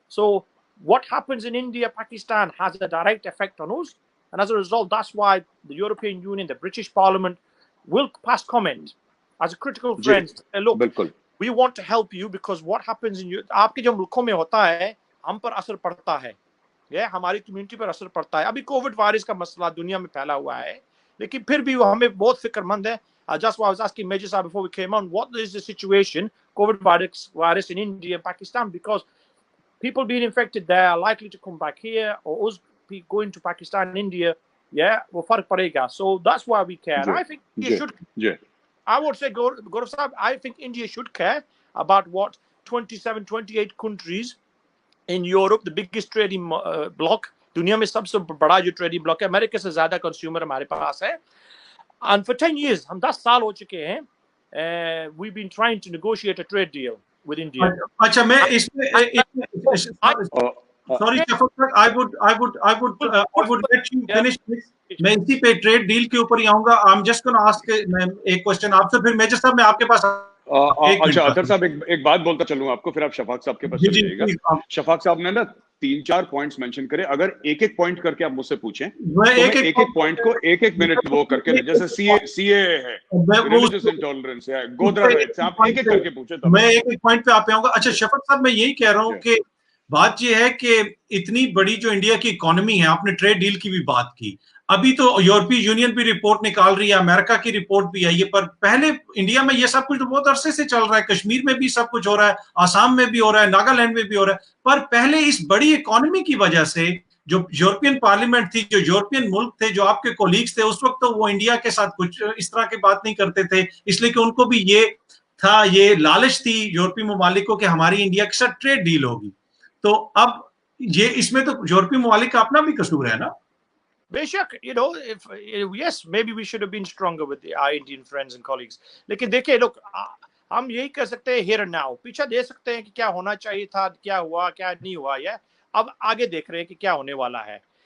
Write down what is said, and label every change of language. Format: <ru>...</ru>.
<en>so what happens in India, Pakistan has a direct effect on us, and as a result that's why the European Union, the British parliament will pass comment as a critical friends, look, we want to help you because what happens in</en> <hi>आपके जो मुल्कों में होता है हम पर असर पड़ता है, ये हमारी कम्युनिटी पर असर पड़ता है। अभी कोविड वायरस का मसला दुनिया में फैला हुआ है, लेकिन फिर भी वो हमें बहुत फिक्रमंद है।</hi> <en>Just what I was asking Major Sahab before we came on, what is the situation, COVID virus in India and Pakistan, because people being infected there are likely to come back here, or us going to Pakistan and India,</en> <hi>वो फर्क पड़ेगा।</hi> <en>So that's why we care. I think you should. I would say, Gaurav Sahab, I think India should care about what 27, 28 countries in Europe, the biggest trading bloc,</en> <hi>दुनिया में सबसे बड़ा जो</hi> <en>trading bloc</en> <hi>है, America से ज्यादा</hi> <en>consumer</en> <hi>हमारे पास है,</hi> <en>and for 10 years,</en> <hi>हम 10 साल हो चुके हैं,</hi> <en>we've been trying to negotiate a trade deal with India.</en> <hi>अच्छा, मैं इसमें</hi> <en>sorry Shafaq, I would let you finish this.</en> <hi>मैं इसी पे ट्रेड डील के ऊपर ही आऊंगा।</hi> <en>I'm just going to ask</en> <hi>एक क्वेश्चन आपसे, फिर मेजर साहब मैं आपके पास अच्छा अतर साहब एक बात बोलता चलूं आपको, फिर आप शफाक साहब के पास चले जाइएगा। शफाक साहब ने ना 3-4 पॉइंट्स मेंशन करे, अगर एक-एक पॉइंट करके आप मुझसे पूछें तो मैं एक-एक पॉइंट को एक-एक मिनट वो करके, जैसे सीए है, रिलीजियस इंटॉलरेंस है, गोधरा राइट्स, आप एक-एक करके पूछे तो मैं एक-एक पॉइंट पे आऊंगा। अच्छा शफाक साहब, मैं यही कह रहा हूं कि बात ये है कि इतनी बड़ी जो इंडिया की इकोनॉमी है, आपने ट्रेड डील की भी बात की, अभी तो यूरोपीय यूनियन भी रिपोर्ट निकाल रही है, अमेरिका की रिपोर्ट भी आई है, पर पहले इंडिया में ये सब कुछ तो बहुत अरसे से चल रहा है, कश्मीर में भी सब कुछ हो रहा है, आसाम में भी हो रहा है, नागालैंड में भी हो रहा है, पर पहले इस बड़ी इकोनॉमी की वजह से जो यूरोपियन पार्लियामेंट थी, जो यूरोपियन मुल्क थे, जो आपके कोलीग्स थे, उस वक्त तो वो इंडिया के साथ कुछ इस तरह की बात नहीं करते थे, इसलिए कि उनको भी ये था, ये लालच थी यूरोपीय ममालिकों के हमारी इंडिया के साथ ट्रेड डील होगी। तो अब ये इसमें तो यूरोपीय ममालिक का अपना भी कसूर है ना? बेशक,</hi> <en>yes, maybe we should have been stronger with our Indian friends and colleagues.</en> <hi>लेकिन देखिए, लोग हम यही कर सकते हैं</hi> <en>here and now,</en> <hi>पीछे दे सकते हैं कि क्या होना चाहिए था, क्या हुआ, क्या नहीं हुआ, अब आगे देख रहे हैं कि क्या होने वाला है।</hi>